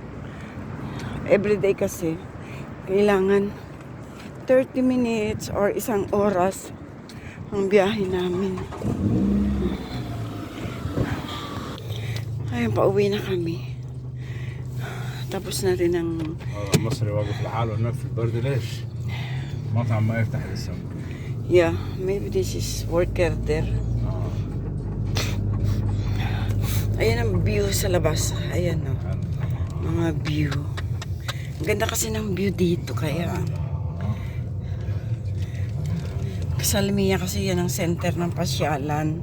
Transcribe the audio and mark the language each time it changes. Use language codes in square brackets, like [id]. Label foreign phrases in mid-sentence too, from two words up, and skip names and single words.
[tl] Everyday kasi, kailangan 30 minutes or isang oras ang biyahe namin. Ayun, pauwi na kami. Tapos na rin ang... [ar] المصري واقف لحاله هناك في البرد ليش؟ مطعم ما يفتح لسه. [en] Yeah, maybe this is worker there. [tl] Ayan ang view sa labas. Ayan o. Mga view. Ang ganda kasi ng view dito kaya. Salmiya kasi yan ang center ng pasyalan.